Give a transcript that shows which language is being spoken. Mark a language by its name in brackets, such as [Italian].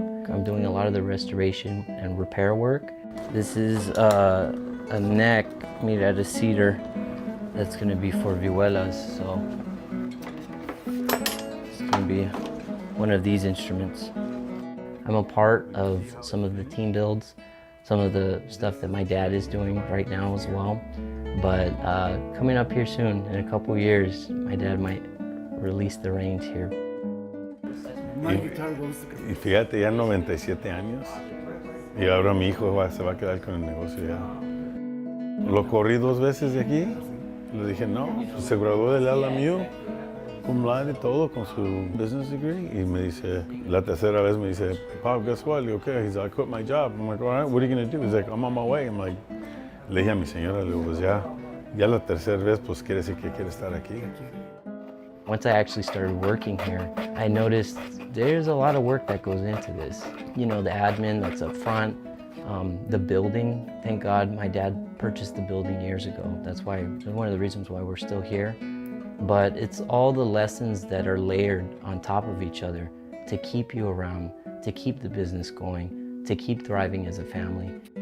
[English] I'm doing a lot of the restoration and repair work. This is a neck made out of cedar that's going to be for vihuelas, so it's going to be one of these instruments. I'm a part of some of the team builds, some of the stuff that my dad is doing right now as well. But coming up here soon, in a couple years, my dad might release the reins here. [Spanish] Y fíjate, ya 97 años. Y ahora mi hijo se va a quedar con el negocio ya. Lo corrí 2 veces de aquí. Le dije, no, pues se graduó del LMU, cum laude y todo, con su [English] business degree. [Spanish] Y me dice, la tercera vez me dice, [English] Pop, guess what? [Spanish] Le digo, okay. [English] He's like, I quit my job. I'm like, all right, what are you going to do? He's like, I'm on my way. I'm like, [Spanish] le dije a mi señora, le digo, pues ya la tercera vez, pues quiere decir que quiere estar aquí. [English] Once I actually started working here, I noticed there's a lot of work that goes into this. You know, the admin that's up front, the building. Thank God my dad purchased the building years ago. That's one of the reasons why we're still here. But it's all the lessons that are layered on top of each other to keep you around, to keep the business going, to keep thriving as a family.